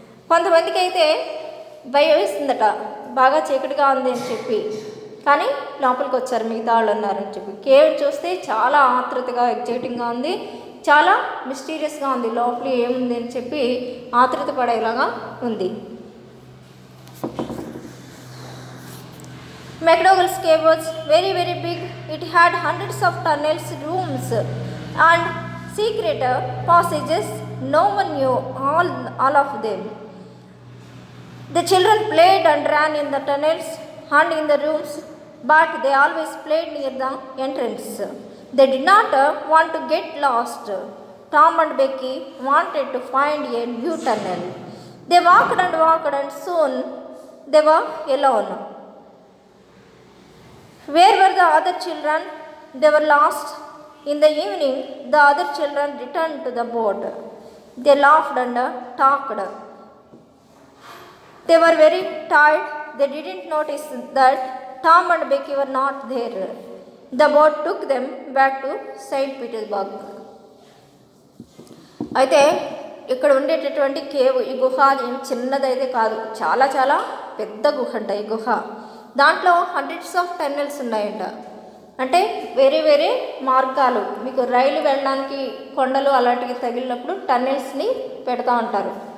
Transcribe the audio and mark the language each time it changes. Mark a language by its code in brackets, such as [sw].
[te] కొంతమందికి అయితే భయం వేస్తుందట, బాగా చీకటిగా ఉంది అని చెప్పి. కానీ లోపలికి వచ్చారు, మిగతా వాళ్ళు ఉన్నారని చెప్పి. కేవ్ చూస్తే చాలా ఆతృతగా ఎగ్జైటింగ్గా ఉంది, చాలా మిస్టీరియస్గా ఉంది. లోపల ఏముంది అని చెప్పి ఆతృత పడేలాగా ఉంది. [en] McDougall's cave was very, very big. It had hundreds of tunnels, rooms and secret passages. No one knew all of them. The children played and ran in the tunnels and in the rooms, but they always played near the entrance. They did not want to get lost. Tom and Becky wanted to find a new tunnel. They walked and soon they were alone. Where were the other children? They were lost. In the evening, the other children returned to the boat. They laughed and talked. They were very tired. They didn't notice that Tom and Becky were not there. The boat took them back to St. Petersburg. [te] అయితే ఇక్కడ ఉండేటటువంటి cave, ఈ గుహ ఏం చిన్నదైతే కాదు, చాలా చాలా పెద్ద గుహ అంట ఈ గుహ. దాంట్లో [en] hundreds of tunnels [te] ఉన్నాయంట. అంటే వేరే వేరే మార్గాలు, మీకు రైలు వెళ్ళడానికి కొండలు అలాంటివి తగిలినప్పుడు టన్నెల్స్ని పెడతా ఉంటారు.